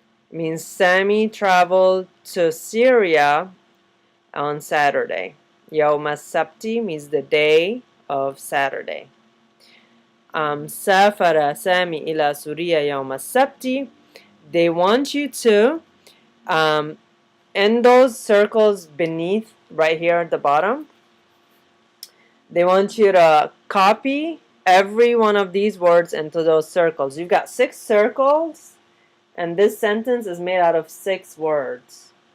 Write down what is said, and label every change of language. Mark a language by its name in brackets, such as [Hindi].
[English] Means Sammy traveled to Syria on Saturday. [Arabic] يوم السبت [English] means the day of Saturday. [Arabic] سافر سامي إلى سوريا يوم السبت. [English] They want you to, in those circles beneath, right here at the bottom, they want you to copy every one of these words into those circles. You've got 6 circles, and this sentence is made out of 6 words.